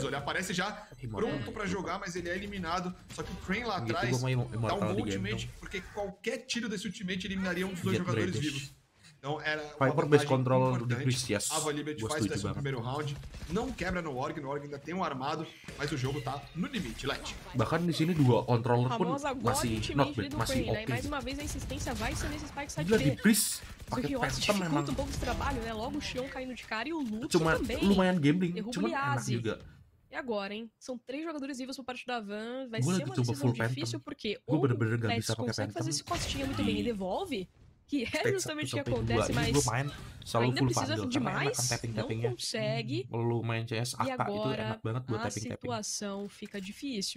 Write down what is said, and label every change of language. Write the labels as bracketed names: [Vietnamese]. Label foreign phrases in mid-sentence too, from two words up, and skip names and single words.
[Portuguese] Ele aparece já pronto pra jogar, mas ele é eliminado. Só que o Crane lá atrás dá um bom ultimate, porque qualquer tiro desse ultimate eliminaria um dos 2 jogadores vivos. Então era uma vantagem importante. A Valibet faz o 11º round, não quebra no Org ainda tem um armado, mas o jogo tá no limite, [English] Let. [Indonesian] Bahkan di sini 2 controller pun masih [English] not bad, [Indonesian] masih oke. [Portuguese] Mais uma vez a insistência vai ser nesse [English] spike side [Portuguese] B. O Riot dificulta um pouco esse trabalho, né? Logo o Xion caindo de cara e o Lutz também. [Indonesian] Lumayan gambling, cuma enak juga. [Portuguese] E agora, hein? São 3 jogadores vivos por parte da Van. Vai ser uma decisão difícil porque ou o Tex consegue fazer esse costinha muito bem e devolve, que é justamente o que acontece, mas ainda precisa de mais, não consegue, e agora a situação fica difícil.